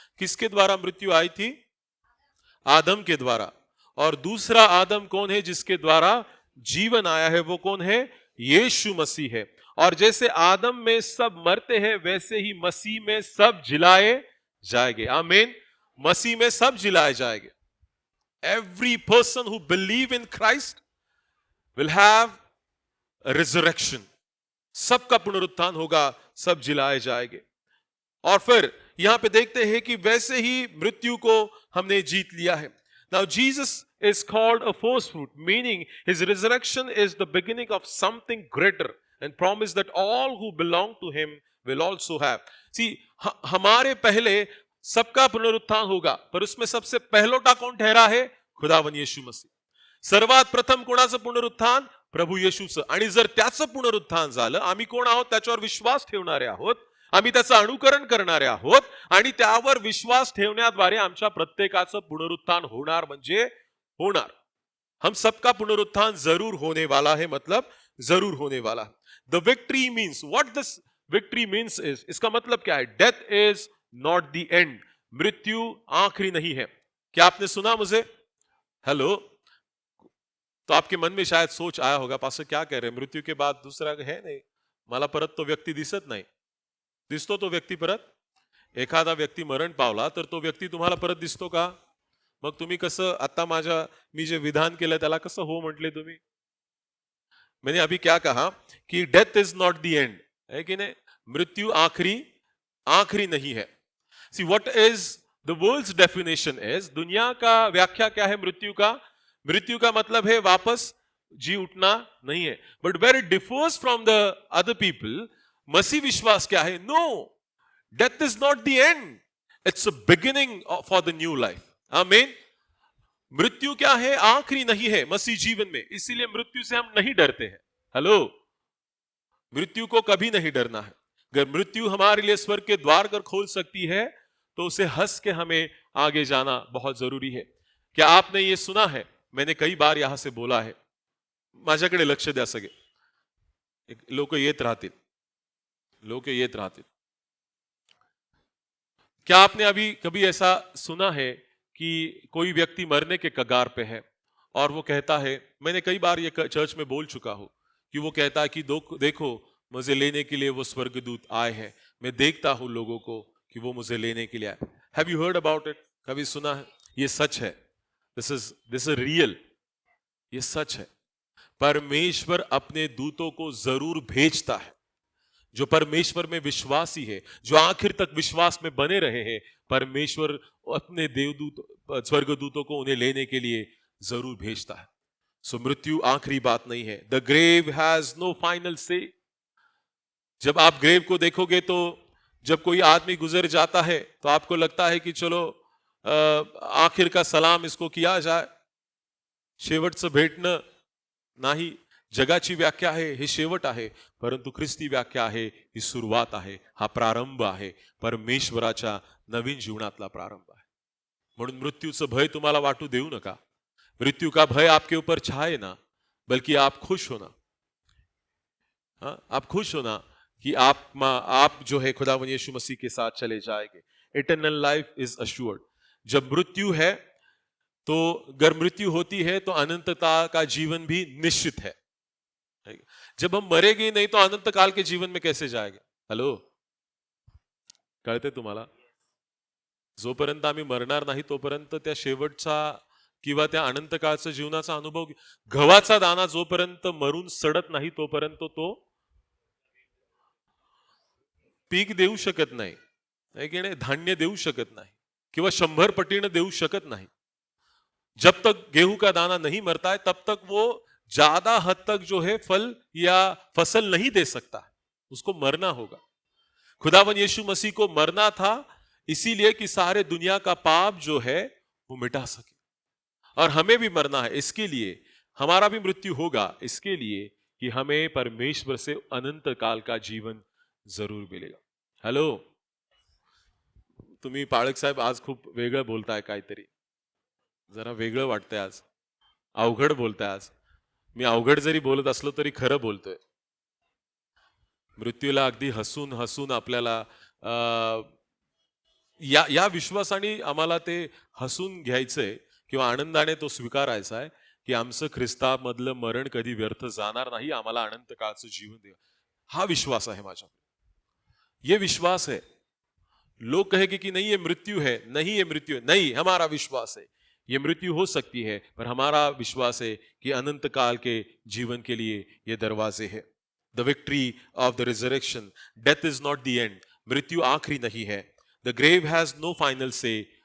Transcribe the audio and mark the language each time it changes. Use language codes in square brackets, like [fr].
[hi] किसके द्वारा मृत्यु आई थी? आदम के द्वारा। और दूसरा आदम कौन है जिसके द्वारा जीवन आया है? वो कौन है? यीशु मसीह है। और जैसे आदम में सब मरते हैं वैसे ही मसीह में सब जिलाए जाएंगे। आमीन। मसीह में सब जिलाए जाएंगे। [en] Every person who believe in Christ will have a resurrection. [hi] सबका पुनरुत्थान होगा, सब जिलाए जाएंगे। और फिर यहां पे देखते हैं कि वैसे ही मृत्यु को हमने जीत लिया है। [en] Now Jesus is called a first fruit, meaning his resurrection is the beginning of something greater and promise that all who belong to him will also have. [hi] See, हमारे पहले सबका पुनरुत्थान होगा, पर उसमें सबसे पहलोटा कौन ठहरा है? खुदावंद यीशु मसीह। [mr] सर्वात प्रथम कोणाचं पुनरुत्थान? प्रभू येशूचं। आणि जर त्याचं पुनरुत्थान झालं, आम्ही कोण आहोत? त्याच्यावर विश्वास ठेवणारे आहोत, आम्ही त्याचं अनुकरण करणारे आहोत, आणि त्यावर विश्वास ठेवण्याद्वारे आमच्या प्रत्येकाचं पुनरुत्थान होणार म्हणजे होणार। [hi] हम सबका पुनरुत्थान जरूर होने वाला है, मतलब जरूर होने वाला है। [en] the victory means, what this victory means is, [hi] इसका मतलब क्या है? [en] Death is not the end. [hi] मृत्यु आखिरी नहीं है। क्या आपने सुना मुझे? हेलो। तो आपके मन में शायद सोच आया होगा, पास्टर क्या कह रहे हैं, मृत्यू के बाद दूसरा है नाही, [mr] मला परत तो व्यक्ती दिसत नाही। दिसतो तो व्यक्ती परत? एखादा व्यक्ती मरण पावला तर तो व्यक्ती तुम्हाला परत दिसतो का? मग तुम्ही कसं आता मी जे विधान केलं त्याला कसं हो म्हटले तुम्ही? [hi] मैंने अभी क्या कहा कि death is not the end, है कि नहीं? मृत्यु आखिरी नहीं है। [en] see what is the world's definition is, [hi] दुनिया का व्याख्या क्या है मृत्यु का? मृत्यु का मतलब है वापस जी उठना नहीं है। [en] but where it differs from the other people, [hi] मसीह विश्वास क्या है? [en] No, death is not the end, it's a beginning for the new life. आमीन। [hi] मृत्यु क्या है? आखिरी नहीं है मसीह जीवन में, इसीलिए मृत्यु से हम नहीं डरते हैं। हेलो। मृत्यु को कभी नहीं डरना है। अगर मृत्यु हमारे लिए स्वर्ग के द्वार कर खोल सकती है तो उसे हंस के हमें आगे जाना बहुत जरूरी है। क्या आपने ये सुना है, मैंने कई बार यहां से बोला है, [mr] माझ्याकडे लक्ष द्या सगळे, लोक येत राहतील, लोक येत राहतील। [hi] क्या आपने अभी कभी ऐसा सुना है कि कोई व्यक्ति मरने के कगार पे है और वो कहता है, मैंने कई बार ये चर्च में बोल चुका हूं, कि वो कहता है कि देखो मुझे लेने के लिए वो स्वर्गदूत आए हैं, मैं देखता हूं लोगों को कि वो मुझे लेने के लिए आए। [en] Have you heard about it? [hi] कभी सुना है? ये सच है। [en] This is real, ये सच है। [hi] परमेश्वर अपने दूतों को जरूर भेजता है। जो परमेश्वर में विश्वासी है, जो आखिर तक विश्वास में बने रहे हैं, परमेश्वर अपने देवदूत स्वर्गदूतों को उन्हें लेने के लिए जरूर भेजता है। सो मृत्यु आखिरी बात नहीं है। [en] The grave has no final say. [hi] जब आप ग्रेव को देखोगे तो जब कोई आदमी गुजर जाता है तो आपको लगता है कि चलो आखिर का सलाम इसको किया जाए, [mr] शेवटचं भेटणं नाही। जगाची व्याख्या आहे हे शेवट आहे, परंतु ख्रिस्ती व्याख्या आहे ही सुरुवात आहे, हा प्रारंभ आहे, परमेश्वराच्या नवीन जीवनातला प्रारंभ आहे। म्हणून मृत्यूचं भय तुम्हाला वाटू देऊ नका। [hi] मृत्यु का भय आपके ऊपर छाए ना, बल्कि आप खुश होना। आप खुश होना कि आप जो है खुदावंद यीशु मसीह के साथ चले जाएंगे। [en] Eternal life is assured. [hi] जब मृत्यु है तो अगर मृत्यु होती है तो अनंतता का जीवन भी निश्चित है। जब हम मरेंगे नहीं तो अनंत काल के जीवन में कैसे जाएंगे? [mr] हेलो, कळते तुम्हाला? जोपर्यंत आम्ही मरणार नाही तोपर्यंत त्या शेवटचा किंवा त्या अनंत काळचा जीवनाचा अनुभव, गव्हाचा दाना जोपर्यंत मरून सडत नाही तोपर्यंत तो पीक देऊ शकत नाही, धान्य देऊ शकत नाही किंवा 100 पटीने देऊ शकत नाही। [hi] जब तक गेहूं का दाना नहीं मरता है तब तक वो ज्यादा हद तक जो है फल या फसल नहीं दे सकता, उसको मरना होगा। खुदावन यीशु मसीह को मरना था इसीलिए कि सारे दुनिया का पाप जो है वो मिटा सके, और हमें भी मरना है इसके लिए, हमारा भी मृत्यु होगा इसके लिए कि हमें परमेश्वर से अनंत काल का जीवन जरूर मिलेगा। [mr] हेलो, तुम्ही पाळक साहेब आज खूप वेगळं बोलताय, काहीतरी जरा वेगळं वाटतंय आज, अवघड बोलताय आज। मी अवघड जरी बोलत असलो तरी खरं बोलतोय। मृत्यूला अगदी हसून हसून आपल्याला या विश्वासाने आम्हाला ते हसून घ्यायचंय किंवा आनंदाने तो स्वीकारायचा आहे की आमचं ख्रिस्तामधलं मरण कधी व्यर्थ जाणार नाही, आम्हाला अनंत काळचं जीवन दे। हा विश्वास आहे माझा, [hi] ये विश्वास है। लोग कहेंगे कि नहीं ये मृत्यु है, नहीं ये मृत्यु है, नहीं, हमारा विश्वास है ये मृत्यु हो सकती है, पर हमारा विश्वास है कि अनंत काल के जीवन के लिए ये दरवाजे हैं। [en] The victory of the resurrection, death is not the end. [hi] मृत्यु आखिरी नहीं है। [en] The grave has no final say.